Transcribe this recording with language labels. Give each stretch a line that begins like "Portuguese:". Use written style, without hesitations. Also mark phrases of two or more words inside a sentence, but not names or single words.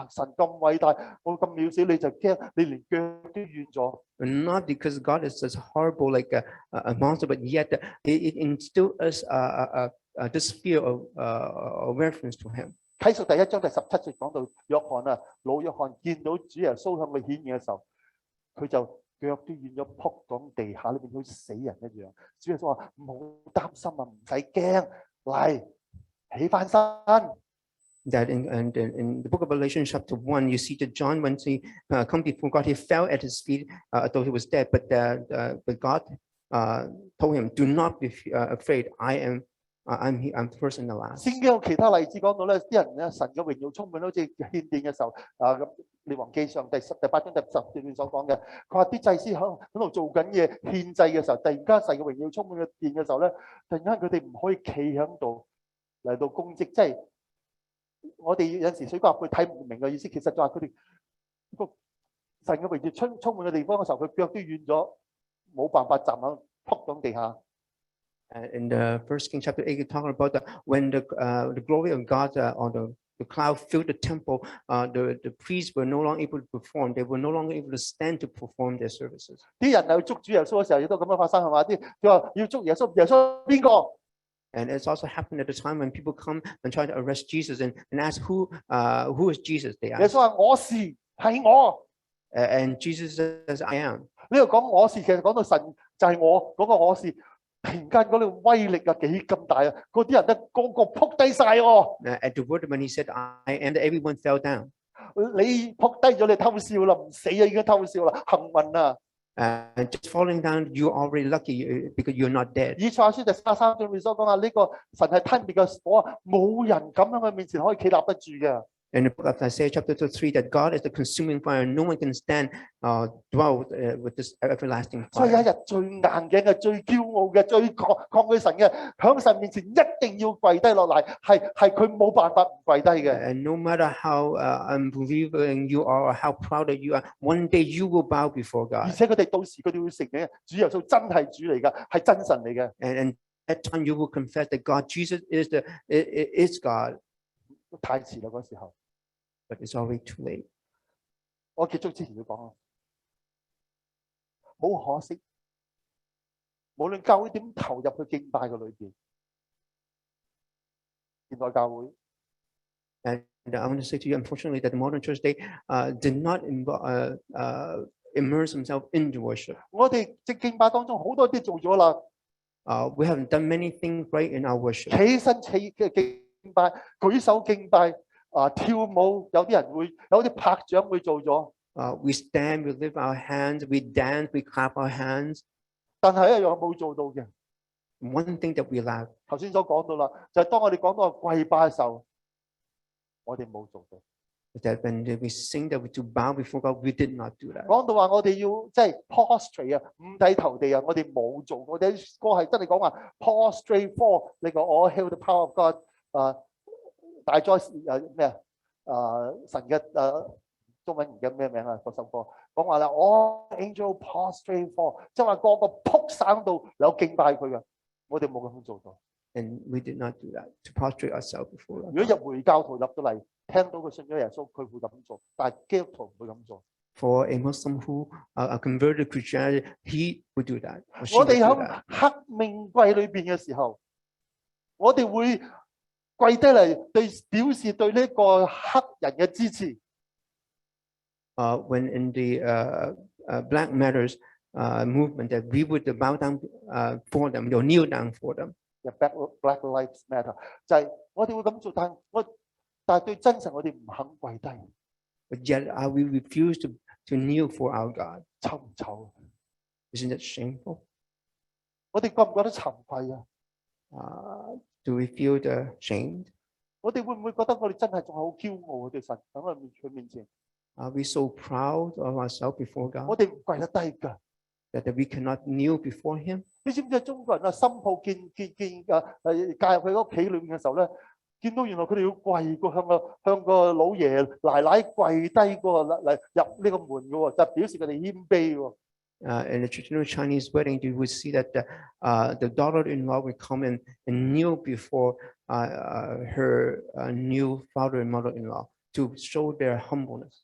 Cantonese: 神咁偉大，我咁渺小，你就驚，你連腳都軟咗。
English: Not because God is just horrible like a monster, but yet it instills us this fear of reference to Him.
Cantonese: 啟示第1章第17節講到約翰啊，老約翰見到主耶穌向佢顯現嘅時候，佢就腳都軟咗，仆喺地下裏邊好似死人一樣。主耶穌話：唔好擔心啊，唔使驚，嚟起翻身。
English: That in the book of Revelation chapter 1, you see that John, when he come before God, he fell at his feet, though he was dead. But God told him, "Do not be afraid. I'm first and the last."
Cantonese: 聖經有其他例子講到咧，啲人咧神嘅榮耀充滿，好似獻殿嘅時候咁，列王記上第8章第10節裏面所講嘅，佢話啲祭司喺度做緊嘢獻祭嘅時候，突然間神嘅榮耀充滿嘅殿嘅時候咧，突然間佢哋唔可以企喺度嚟到供職，即係。我哋有時水掛佢睇唔明嘅意思，其實就係佢哋個神嘅榮耀充滿嘅地方嘅時候，佢腳都軟咗，冇辦法站喺仆喺地下。
English: In the First King chapter 8, talking about when the glory of God or the cloud filled the temple, the priests were no longer able to perform. They were no longer able to stand to perform their services.
Cantonese: 啲人去捉主耶穌嘅時候，亦都咁樣發生係嘛？啲佢話要捉耶穌，耶穌邊個？
English: And it's also happened at the time when people come and try to arrest Jesus and ask who is Jesus? They
Cantonese: 耶
English: ask.
Cantonese: 穌話我是，係我。
English: And Jesus says, "I am."
Cantonese: 呢度講我是，其實講到神就係我嗰個我是。突然間嗰個威力啊幾咁大啊！嗰啲人咧個個仆低晒喎。
English: At the word when he said, "I am," everyone fell down.
Cantonese: 你仆低咗，你偷笑啦，唔死啊已經偷笑啦，幸運啊！
English: And just falling down, you're already lucky because you're not dead.
Cantonese: 以賽亞書第33章裏面所講啊，呢個神係吞滅嘅火啊，冇人咁喺佢面前可以企立得住嘅。
English: In the book of Isaiah chapter 3, that God is the consuming fire, no one can stand dwell with this everlasting
Cantonese: 所以有一
English: fire.
Cantonese: 日最硬頸嘅、最驕傲嘅、最抗拒神嘅，響神面前一定要跪低落嚟，係佢冇辦法唔跪低嘅。
English: And no matter how unbelieving you are or how proud you are, one day you will bow before
Cantonese: 而
English: God.
Cantonese: 且佢哋到時佢哋會承認主耶穌真係主嚟㗎，係真神嚟嘅。
English: And at that time you will confess that God, Jesus is God.
Cantonese: 太遲啦嗰時候，
English: But it's already too late.
Cantonese: 我結束之前要講啊，好可惜，無論教會點投入去敬拜嘅裏邊，現代教會
English: And I want to say to you, unfortunately, that the modern church, they did not immerse themselves into worship.
Cantonese: 我哋即敬拜當中好多啲做咗啦，
English: We have done many things right in our worship.
Cantonese: 起身嘅敬拜，舉手敬拜，跳舞，有啲人會有啲拍掌會做咗，
English: We stand, we lift our hands, we dance, we clap our hands.
Cantonese: 但係一樣冇做到嘅。
English: One thing that we lack
Cantonese: 頭先所講到啦，就係當我哋講到跪拜嘅時候，我哋冇做到。
English: is that when we sing that we to bow before God, we did not do that.
Cantonese: 講到話我哋要即係 prostrate 啊，五體投地啊，我哋冇做。我哋啲歌係真係講話
English: prostrate for
Cantonese: 呢個
English: all hail the power of God
Cantonese: 大哉咩神嘅中文唔記得咩名啊？嗰首歌講話啦
English: all angel prostrate for，
Cantonese: 即係話個個撲省到有敬拜佢嘅，我哋冇咁樣做到。
English: And we did not do that to prostrate ourselves before God.
Cantonese: 如果入回教徒入到嚟，聽到佢信咗耶穌，佢會咁做，但係基督徒唔會咁做。
English: For a Muslim who converted to Christianity, he would do that. Or she
Cantonese: 我
English: would
Cantonese: 哋
English: do
Cantonese: 喺
English: that.
Cantonese: 黑命櫃裏邊嘅時候，我哋會跪低嚟表示對呢個黑人嘅支持。
English: When in the Black Matters movement, that we would bow down for them, or kneel down for them.
Cantonese: Black Lives Matter 就係我哋會咁做，但係對真神我哋唔肯跪低，
English: But yet we refuse to kneel for our God.
Cantonese: 醜唔醜？
English: Isn't that shameful?
Cantonese: 我哋覺唔覺得慚愧啊？
English: Do we feel ashamed?
Cantonese: 我哋會唔會覺得我哋真係仲係好驕傲啊？對神喺我佢面前，
English: Are we so proud of ourselves before
Cantonese: 我
English: God
Cantonese: 哋唔跪得低㗎。
English: that we cannot kneel before Him?
Cantonese: 你知唔知中國人啊，新抱介入佢屋企裏面嘅時候咧，見到原來佢哋要跪過向個老爺奶奶跪低過嚟入呢個門嘅喎，就表示佢哋謙卑喎。
English: In a traditional Chinese wedding, you would see that the daughter-in-law would come and kneel before her new father and mother-in-law to show their humbleness.